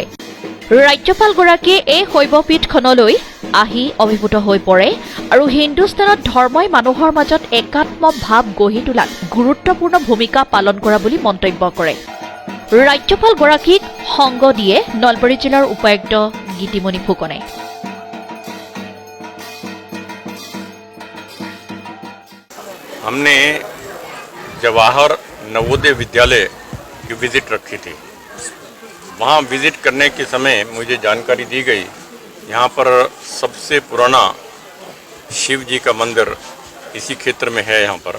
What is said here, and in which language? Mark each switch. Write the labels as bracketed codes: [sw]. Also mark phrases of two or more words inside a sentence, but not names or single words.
[as] ৰাজ্যপালগৰাকীয়ে এই শৈৱপীঠখনলৈ আহি অভিভূত হৈ পৰে আৰু হিন্দুস্তানত ধৰ্মই মানুহৰ মাজত একাত্ম ভাৱ গঢ়ি তোলাত গুৰুত্বপূৰ্ণ ভূমিকা পালন কৰা বুলি মন্তব্য কৰে। ৰাজ্যপালগৰাকীক সংগ দিয়ে নলবাৰী জিলাৰ উপায়ুক্ত গীতিমণি ফুকনে। [hi] हमने जवाहर नवोदय विद्यालय की विज़िट रखी थी। वहाँ विज़िट करने के समय मुझे जानकारी दी गई यहाँ पर सबसे पुराना शिव जी का मंदिर इसी क्षेत्र में है यहाँ पर।